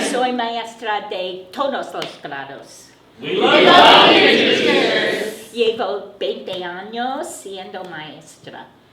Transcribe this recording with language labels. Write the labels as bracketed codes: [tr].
[es] Soy maestra de todos los grados. [en] We love theater teachers. [es] Llevo 20 años siendo maestra.